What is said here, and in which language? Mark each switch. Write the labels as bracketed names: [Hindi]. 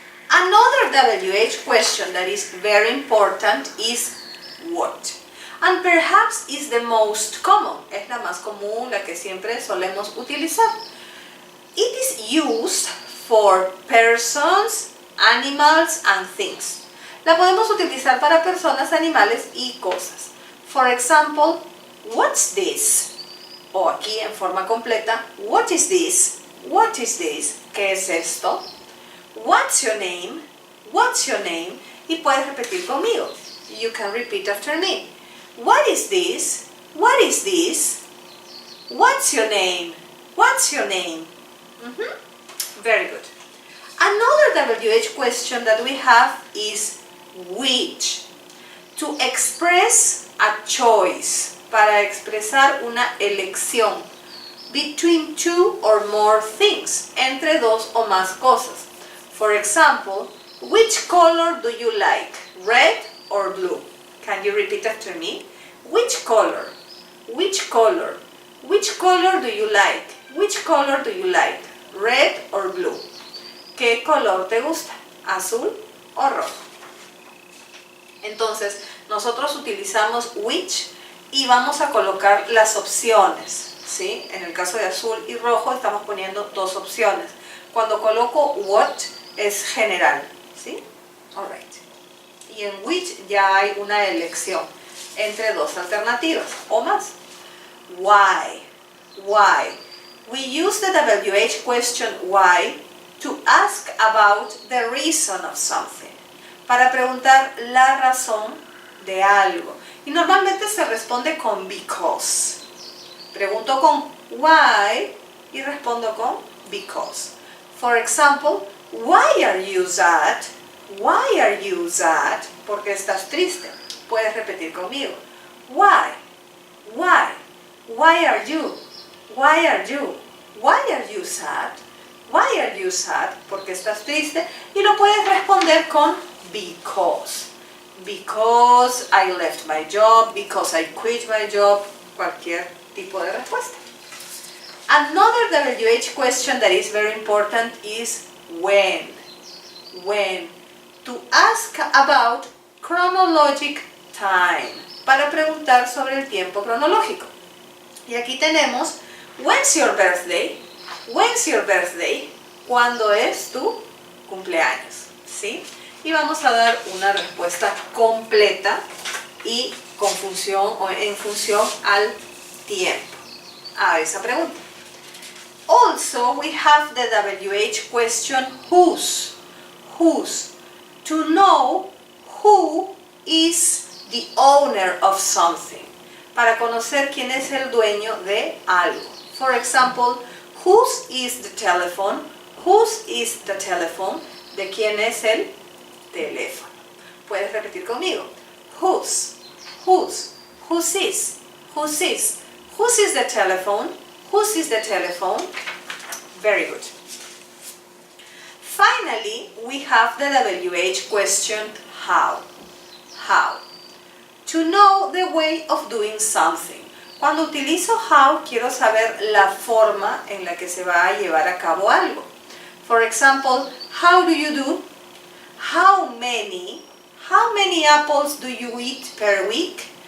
[English] Another WH question that is very important is what? And perhaps is the most common. [Spanish] Es la más común, la que siempre solemos utilizar. [English] It is used for persons, animals, and things. [Spanish] La podemos utilizar para personas, animales y cosas. [English] For example, what's this? [Spanish] O aquí en forma completa, [English] what is this? What is this? [Spanish] ¿Qué es esto? [English] What's your name? What's your name? [Spanish] Y puedes repetir conmigo. [English] You can repeat after me. What is this? What is this? What's your name? What's your name? Very good. Another WH question that we have is which. To express a choice, [Spanish] para expresar una elección. [English] Between two or more things, [Spanish] entre dos o más cosas. [English] For example, which color do you like? Red or blue? Can you repeat after me? Which color? Which color? Which color do you like? Which color do you like? Red or blue? [Spanish] ¿Qué color te gusta? ¿Azul o rojo? Entonces, nosotros utilizamos which y vamos a colocar las opciones, ¿sí? En el caso de azul y rojo estamos poniendo dos opciones. Cuando coloco what es general, ¿sí? Alright. Y en which ya hay una elección entre dos alternativas o más. [English] Why? Why? We use the WH question why to ask about the reason of something. [Spanish] Para preguntar la razón de algo. Y normalmente se responde con because. Pregunto con why y respondo con because. [English] For example, why are you sad? Why are you sad? [Spanish] Porque estás triste. Puedes repetir conmigo. [English] Why? Why? Why are you? Why are you? Why are you sad? Why are you sad? [Spanish] Porque estás triste. Y lo puedes responder con because. [English] Because I left my job. Because I quit my job. [Spanish] Cualquier tipo de respuesta. [English] Another WH question that is very important is when. When. To ask about chronologic time. [Spanish] Para preguntar sobre el tiempo cronológico. Y aquí tenemos [English] when's your birthday? When's your birthday? [Spanish] ¿Cuándo es tu cumpleaños? ¿Sí? Y vamos a dar una respuesta completa y con función o en función al tiempo. a esa pregunta. [English] Also, we have the WH question whose. Whose. To know who is the owner of something. [Spanish] Para conocer quién es el dueño de algo. [English] For example, whose is the telephone? Whose is the telephone? [Spanish] ¿De quién es el teléfono? Puedes repetir conmigo. [English] Whose. Whose. Whose is. Whose is. Whose is the telephone? Whose is the telephone? Very good. Finally, we have the WH question how. How. To know the way of doing something. [Spanish] Cuando utilizo how, quiero saber la forma en la que se va a llevar a cabo algo. [English] For example, how do you do? How many apples do you eat per week?